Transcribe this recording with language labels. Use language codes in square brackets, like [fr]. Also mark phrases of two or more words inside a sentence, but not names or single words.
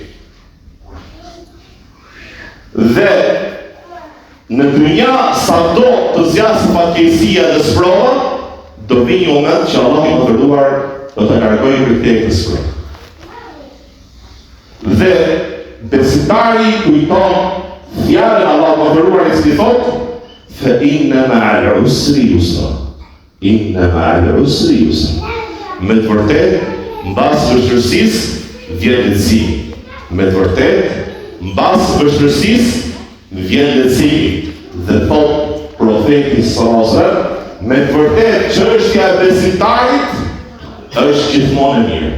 [sq] Dhe në dynja sado të zjasë fatkeqësia dhe sprova, do vi një moment që Allah I madhëruar do të largojë prej këtë sprov. Dhe besimtari kujton fjalën Allah madhëruar I cili thotë: [ar] "فإن مع العسر يسرا." إن مع العسر يسرا. [sq] Me të vërtet, mbas vështirësisë vjen lehtësi. Me të vërtet, mbas vështirësisë vjen lehtësi. Dhe thot profeti [ar] صلى الله عليه وسلم, [sq] me të vërtet çështja e besimtarit është gjithmonë e mirë.